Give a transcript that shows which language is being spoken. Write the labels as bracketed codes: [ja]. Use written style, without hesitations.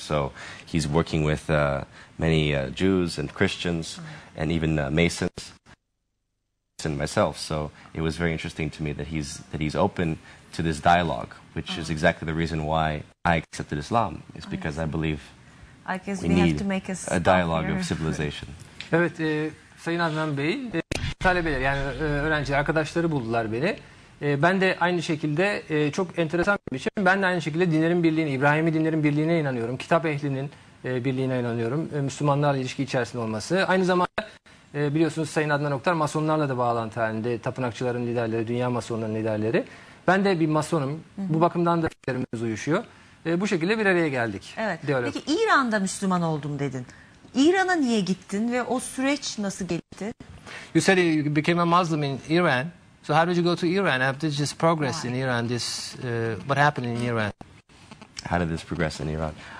[en] So he's working with many Jews and Christians, and even Masons. And myself, so it was very interesting to me that he's open to this dialogue, which is exactly the reason why I accepted Islam. Is because I believe we need a dialogue of civilization. [tr] Evet, Sayın Adnan Bey, talebeler yani öğrenci arkadaşları buldular beni. Ben de aynı şekilde çok enteresan bir biçim. Ben de aynı şekilde dinlerin birliğine, İbrahimi dinlerin birliğine inanıyorum. Kitap ehlinin birliğine inanıyorum. Müslümanlarla ilişki içerisinde olması. Aynı zamanda biliyorsunuz Sayın Adnan Oktar masonlarla da bağlantı halinde. Tapınakçıların liderleri, dünya masonlarının liderleri. Ben de bir masonum. Bu bakımdan da fikirlerimiz uyuşuyor. Bu şekilde bir araya geldik. Evet. Diyalog. Peki İran'da Müslüman oldum dedin. İran'a niye gittin ve o süreç nasıl geldi? [en] You said you became a Muslim in Iran. So how did you go to Iran after this progress in Iran? What happened in Iran? How did this progress in Iran?